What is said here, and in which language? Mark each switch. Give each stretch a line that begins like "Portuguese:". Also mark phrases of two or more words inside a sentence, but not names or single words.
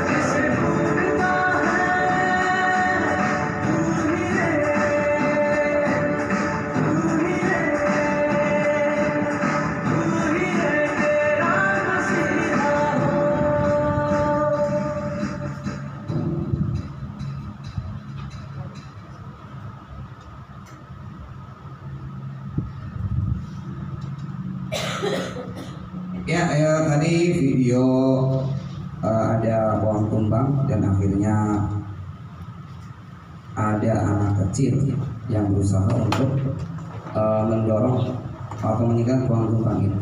Hindi: कैसे ढूंढता है तू ही है, तू ही है, तू ही है तेरा मसीहा हो।
Indonesian: Ya, tadi video ada pohon tumbang dan akhirnya ada anak kecil yang berusaha untuk mendorong atau meninggalkan pohon tumbang itu.